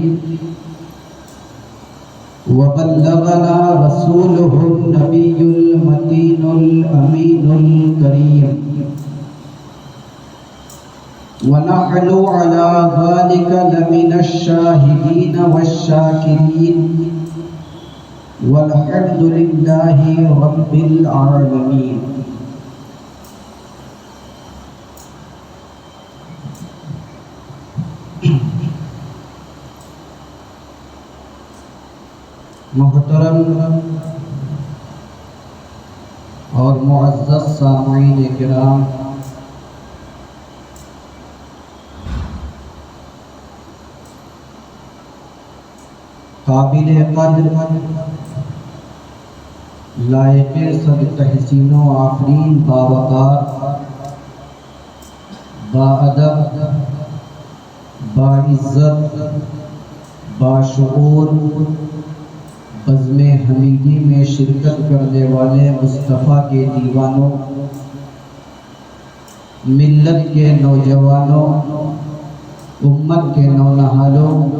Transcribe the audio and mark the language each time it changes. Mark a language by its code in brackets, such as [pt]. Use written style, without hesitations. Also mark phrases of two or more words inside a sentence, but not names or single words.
[ar] وبلغنا رسوله النبي المتين الأمين الكريم ونحن على ذلك لمن الشاهدين والشاكرين والحمد لله رب العالمين محترم [ur] اور معزز سامعین کرام، قابل قدر لائق صد تحسین و آفرین باوقار باادب باعزت باشعور بزم حمیدی میں شرکت کرنے والے مصطفیٰ کے دیوانوں، ملت کے نوجوانوں، امت کے نونہالوں،